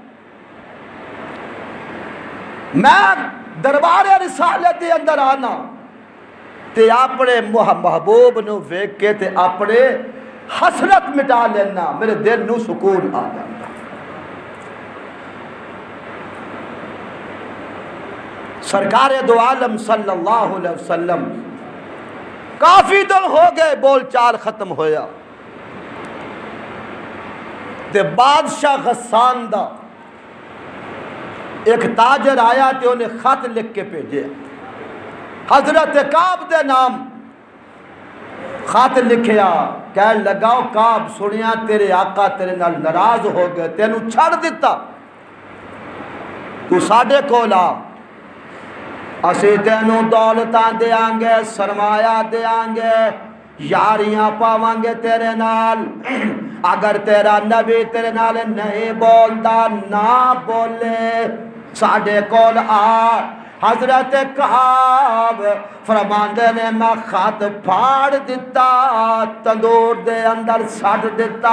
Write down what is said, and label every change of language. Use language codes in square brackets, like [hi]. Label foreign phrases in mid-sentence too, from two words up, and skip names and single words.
[pa] میں دربار رسالت دے اندر آنا تے اپنے محبوب نو ویکھ کے تے اپنے حسرت مٹا لینا میرے دل نو سکون آ جاتا سرکار دو عالم [ar] صلی اللہ علیہ وسلم [pa] کافی دن ہو گئے بول چال ختم ہویا تے بادشاہ غسان دا ایک تاجر آیا تے انہیں خط لکھ کے بھیجے حضرت کعب دے نام خط لکھیا کہنے لگاؤ کعب سنیا تیرے آقا تیرے نال ناراض ہو گئے تینوں چھڑ دیتا تو ساڈے کول آ اسی تینوں دولتاں دیاں گے سرمایہ دیاں گے یاریاں پاواں گے تیرے نال اگر تیرا نبی تیرے نال نہیں بولتا نہ بولے ساڈے کول آ حضرت کعب فرماندے نے میں خط پھاڑ دیتا تندور دے اندر سٹ دیتا